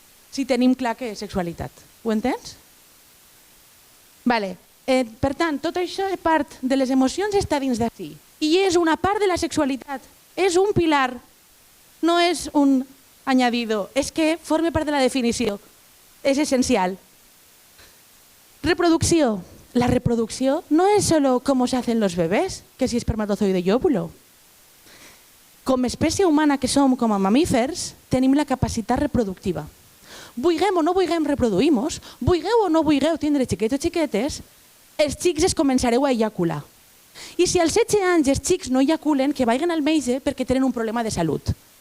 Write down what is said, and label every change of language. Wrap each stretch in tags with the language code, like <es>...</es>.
<ca>Si tenim clar què és sexualitat. Ho entens? Vale. Per tant, tot això és part de les emocions està dins d'ací. I és una part de la sexualitat. És un pilar. No és un añadido. És que forma part de la definició. És essencial. Reproducció.</ca> <es>La reproducció no es solo cómo se hacen los bebés, que si espermatozoide i óvulo.</es> <ca>Com a espècie humana que som, com a mamífers, tenim la capacitat reproductiva. Vulguem o no vulguem reproduïm-nos, vulgueu o no vulgueu tindre xiquets o xiquetes, els xics es començareu a ejacular. I si als 16 anys els xics no ejaculen, que vagin al metge perquè tenen un problema de salut.</ca>